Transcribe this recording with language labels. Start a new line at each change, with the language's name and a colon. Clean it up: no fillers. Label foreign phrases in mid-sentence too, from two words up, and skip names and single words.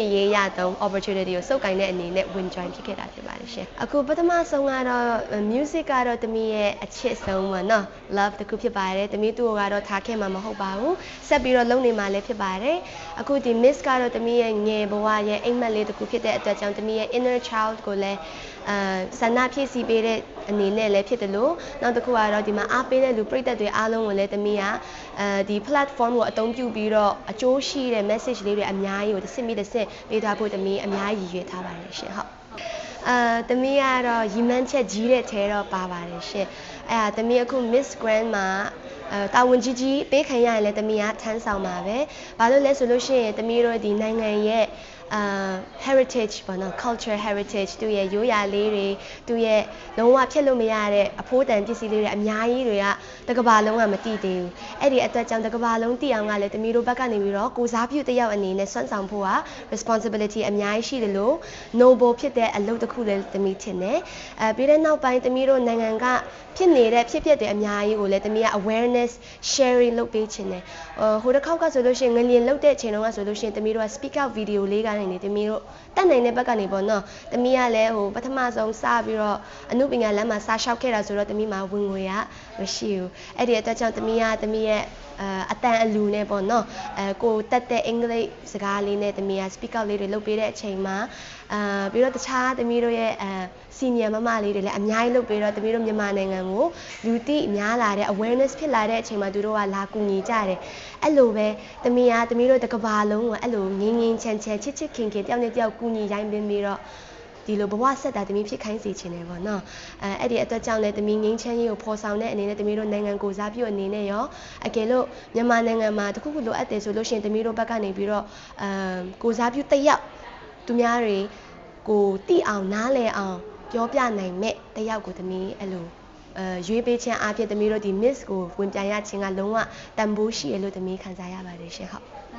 Burmese: အရေးရတော့ opportunity ကိုစုပ်ကိုင်တဲ့အနေနဲ့
English: win join
Burmese: ဖြစ်ခဲ့တာဖြစ်ပါတယ်ရှင်အခုပထမဆုံးကတော့ music ကတော့သမီးရဲ့အချစ်ဆုံးပေါ့နော် love တခုဖြစ်ပါတယ်သမီးသူ့ကိုကတော့ထားခဲ့မှာမဟုတ် ပါဘူးဆက်ပြီးတော့လုပ်နေမှာလည်းဖြစ်ပါတယ်အခုဒီ Miss ကတော့သမီးရဲ့ငယ်ဘဝရဲ့အိမ်မက်လေးတခုဖြစ်တဲ့အတွက်ကြောင့်သမီးရဲ့
English: inner child
Burmese: ကိုလည်းဆ န္ဒဖြည့်ဆည်းပေးတဲ့အနေနဲ့လည်းဖြစ်တယ်လို့နောက်တစ်ခုကတော့ဒီမှာအားပေးတဲ့လူပရိသတ်တွေအားလုံးကိုလည်းသမီးကဒီ platform ကိုအသုံးပြုပြီးတော့အကျိုးရှိတဲ့ message လေးတွေအများကြီးကိုတစ်စက်ပေးသွားဖို့သမီးအများကြီးရည်ရွယ်ထားပါတယ်ရှင်ဟုတ်သမီးကတော့ရီမန်းချက်ကြီးတဲ့ထဲတော့ပါပါတယ်ရှင်အဲ့ဒါသမီးအခု Miss Grand မှာတာဝန်ကြီးပေးခံရရင်လည်းသမီးကထမ်းဆောင်ပါပဲဘာလို့လဲဆိုလို့ရှိရင်သမီးတို့ဒီနိုင်ငံရဲ့ heritage ပေါ့နော်
English: culture heritage
Burmese: သူရဲ့ရိုးရာလေးတွေသူရဲ့လုံးဝဖြစ်လို့မရတဲ့အဖိုးတန်ပစ္စည်းလေးတွေအများကြီးတွေကတကဘာလုံးကမသိသေးဘူးအဲ့ဒီအတွက်ကြောင့်တကဘာလုံးသိအောင်ကလည်းသမီးတို့ဘက်ကနေပြီးတော့ကိုစားပြုတယောက်အနေနဲ့စွမ်းဆောင်ဖို့က responsibility အများကြီးရှိတယ်လို့ noble ဖြစ်တဲ့အလုပ်တစ်ခုလည်းသမီးထင်တယ်ပြီးတဲ့နောက်ပိုင်းသမီးတို့နိုင်ငံကဖြစ်နေတဲ့ဖြစ် ပျက်တွေအများကြီးကိုလည်းသမီးက
English: awareness sharing
Burmese: လုပ်ပေးချင်တယ်ဟိုတစ်ခေါက်ကဆိုလို့ရှိရင်ငလျင်လုတ်တဲ့အချိန်တုန်းကဆိုလို့ရှိရင်သမီးတို့က
English: speak out video
Burmese: လေးကနေနေသမီးတို့တက်နိုင်တဲ့ဘက်ကနေပေါ့နော်သမီးကလည်းဟိုပထမဆုံးစပြီးတော့အမှုပညာလမ်းမှာစလျှောက်ခဲ့တာဆိုတော့သမီးမှာ ဝင်ငွေကမရှိဘူးအဲ့ဒီအတွက်ကြောင့်သမီးရဲ့အတန်အလူနဲ့ပေါ့နော်ကိုတက်တဲ့အင်္ဂလိပ်စကားလေးနဲ့သမီးက
English: speak out
Burmese: လေးတွေလုပ်ပေးတဲ့အချိန်မှာပြီးတော့တခြားသမီးတို့ရဲ့senior မမလေးတွေလည်းအများကြီးလုပ်ပေးတော့ သမီးတို့မြန်မာနိုင်ငံကိုလူသိများလာတဲ့ awareness ဖြစ်လာတဲ့အချိန်မှာသူတို့ကလာကူညီကြတယ်အဲ့လိုပဲသမီးတို့တကဘာလုံးကိုအဲ့လိုငင်းချမ်းချ စ်ခင်တယောက်နဲ့တယောက်ကူညီရိုင်းပင်းပြီးတော့ဒီလိုဘဝဆက်တာသမီးဖြစ်ခိုင်းစေချင်တယ်ပေါ့နော်အဲ့ဒီအတွက်ကြောင့်လည်းသမီးငင်းချမ်းရေးကိုဖော်ဆောင်တဲ့အနေနဲ့သမီးတို့နိုင်ငံကိုစားပြုအနေနဲ့ရောအကယ်လို့မြန်မာနိုင်ငံမှာတခုခုလိုအပ်တယ်ဆိုလို့ရှိရင်သမီးတို့ဘက်ကနေပြီးတော့ကိုစားပြုတယောက်သူများတွေကိုတိအောင်နားလည်အောင်ပြောပြနိုင်မဲ့တယောက်ကိုသမီးအဲ့လိုရွေးပေးခြင်းအပြင်သမီးတို့ဒီ Miss ကိုဝင်ပြိုင်ရခြင်းကလုံးဝတန်ဖိုးရှိရလို့သမီးခံစားရပါတယ်ရှင်ဟုတ်